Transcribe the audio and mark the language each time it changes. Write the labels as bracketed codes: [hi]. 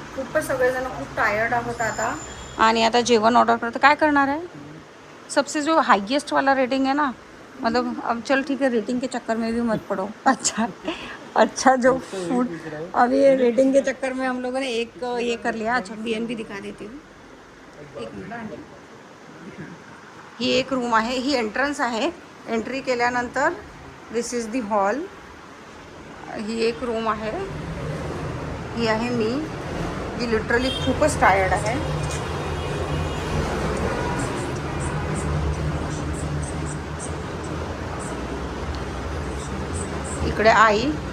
[mr] खूपच सगळेजण खूप टायर्ड आहोत आता आणि आता जेवण ऑर्डर करतो. काय करणार [hi] है? सबसे जो हाईएस्ट वाला रेटिंग है ना, मतलब अब चल ठीक है, रेटिंग के चक्कर में भी मत पड़ो. अच्छा जो फूड, अभी ये रेटिंग के चक्कर में हम लोगों ने एक ये कर लिया. अच्छा BNB दिखा देती हूँ. एक मिनिट. [mr] ही एक रूम आहे, ही एंट्रन्स आहे. एंट्री केल्यानंतर [en] This is the hall. [mr] ही एक रूम आहे. ही आहे मी, जी लिटरली खूपच टायर्ड आहे. इकडे आई.